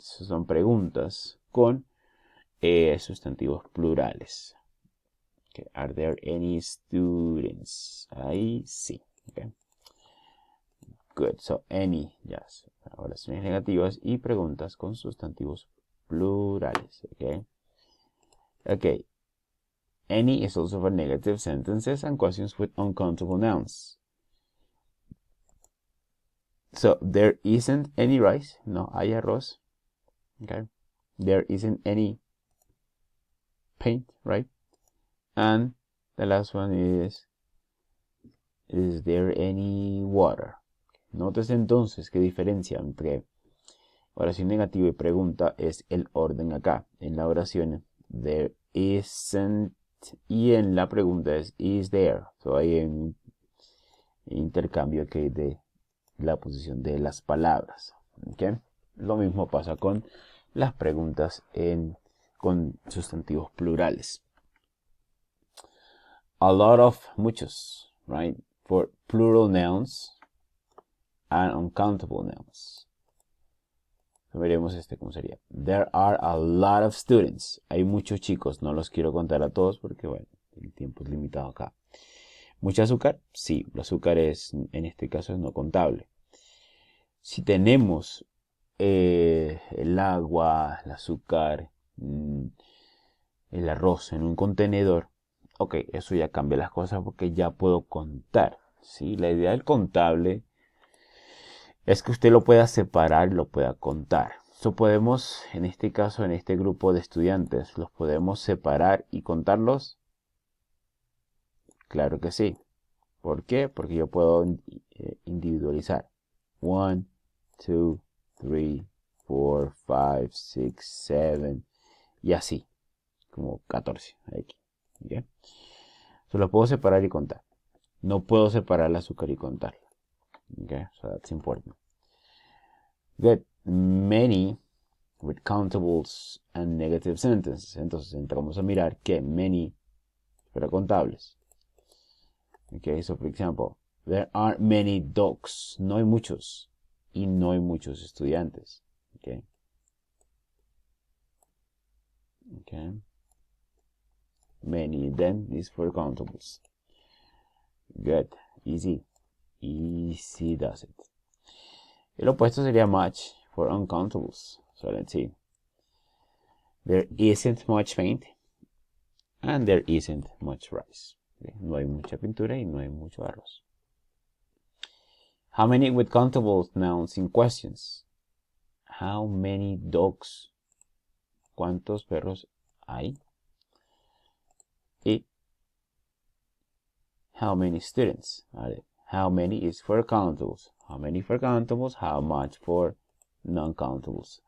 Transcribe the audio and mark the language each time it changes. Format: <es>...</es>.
<es>Son preguntas con sustantivos plurales. Okay.</es> <en>Are there any students?</en> <es>Ahí sí.</es> <en>Okay. Good. So, any, yes.</en> <es>Oraciones negativas y preguntas con sustantivos plurales.</es> <en>Okay. Okay. Any is also for negative sentences and questions with uncountable nouns. So, there isn't any rice.</en> <es>No hay arroz.</es> <en>Okay. There isn't any paint, right? And the last one is there any water?</en> <es>Notes entonces qué diferencia entre oración negativa y pregunta es el orden acá. En la oración,</es> <en>there isn't,</en> <es>y en la pregunta es</es> <en>is there.</en> <es>So hay un intercambio aquí de la posición de las palabras. ¿Okay? Lo mismo pasa con las preguntas con sustantivos plurales.</es> <en>A lot of, muchos, right? For plural nouns and uncountable nouns.</en> <es>Veremos cómo sería.</es> <en>There are a lot of students.</en> <es>Hay muchos chicos. No los quiero contar a todos porque, bueno, el tiempo es limitado acá. ¿Mucho azúcar? Sí, el azúcar en este caso es no contable. Si tenemos el agua, el azúcar, el arroz en un contenedor, ok, eso ya cambia las cosas porque ya puedo contar. ¿Sí? La idea del contable es que usted lo pueda separar y lo pueda contar. Podemos, en este caso, en este grupo de estudiantes, ¿los podemos separar y contarlos? Claro que sí. ¿Por qué? Porque yo puedo individualizar. 1, 2, 3, 4, 5, 6, 7 y así. Como 14. Aquí. ¿Okay? Lo puedo separar y contar. No puedo separar el azúcar y contarlo.</es> <en>Okay, so that's important. Good. Many with countables and negative sentences.</en> <es>Entonces entramos a mirar que many para contables.</es> <en>Okay, so for example, there aren't many dogs.</en> <es>No hay muchos. y no hay muchos estudiantes.</es> <en>Okay. Okay. Many then is for countables. Good. Easy. Easy does it.</en> <es>El opuesto sería much</es> <en>for uncountables. So let's see. There isn't much paint and there isn't much rice. Okay.</en> <es>No hay mucha pintura y no hay mucho arroz.</es> <en>How many with countable nouns in questions? How many dogs?</en> <es>¿Cuántos perros hay? Y</es> <en>how many students? How many is for countables? How many for countables? How much for non-countables?</en>